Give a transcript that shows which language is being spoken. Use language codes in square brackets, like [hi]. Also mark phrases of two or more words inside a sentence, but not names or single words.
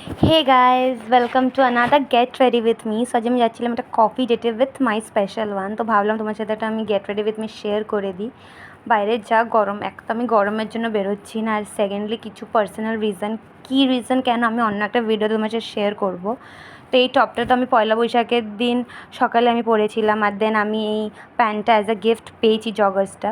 [en] hey guys welcome to another get ready with me. [bn] সো আজ আমি যাচ্ছিলাম একটা কফি ডেটে [en] with my special one. [bn] তো ভাবলাম তোমার সাথে একটা আমি [en] get ready with me [bn] শেয়ার করে দিই। বাইরে যা গরম, এক তো আমি গরমের জন্য বেরোচ্ছি না, আর সেকেন্ডলি কিছু [en] personal reason, [bn] কী রিজন কেন আমি অন্য একটা ভিডিও তোমার সাথে শেয়ার করব। তো এই টপটা তো আমি পয়লা বৈশাখের দিন সকালে আমি পরেছিলাম, আর দেন আমি এই প্যান্টটা [en] as a gift [bn] পেয়েছি, জগার্সটা।